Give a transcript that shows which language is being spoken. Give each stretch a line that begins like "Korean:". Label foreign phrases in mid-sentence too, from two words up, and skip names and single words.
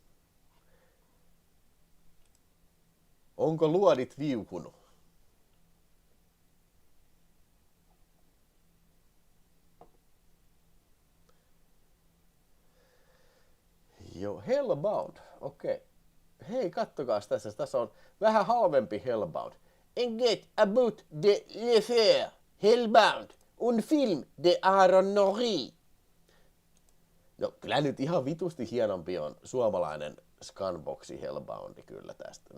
Finnish: Onko luodit viuhunut? Joo, Hellbound. Okei. Hei, kattokaas tässä. Tässä on vähän halvempi Hellbound.
French: Enquête about de l'affaire Hellbound. Un film de Aaron Norrie.
Finnish: No, kyllä nyt ihan vitusti hienompi on suomalainen Scanboxi Hellboundi kyllä tästä.